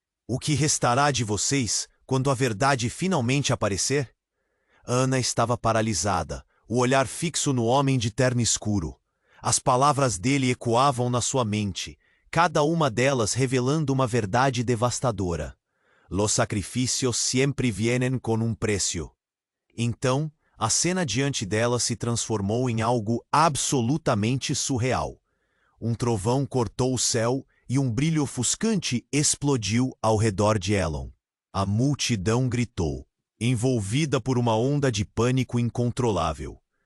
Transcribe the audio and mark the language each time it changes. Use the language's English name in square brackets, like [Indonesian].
[Portuguese] "O que restará de vocês quando a verdade finalmente aparecer?" Ana estava paralisada, o olhar fixo no homem de terno escuro. As palavras dele ecoavam na sua mente, cada uma delas revelando uma verdade devastadora. [Spanish] "Los sacrificios siempre vienen con un precio." [Portuguese] Então, a cena diante dela se transformou em algo absolutamente surreal. Um trovão cortou o céu e um brilho ofuscante explodiu ao redor de Elon. A multidão gritou, envolvida por uma onda de pânico incontrolável.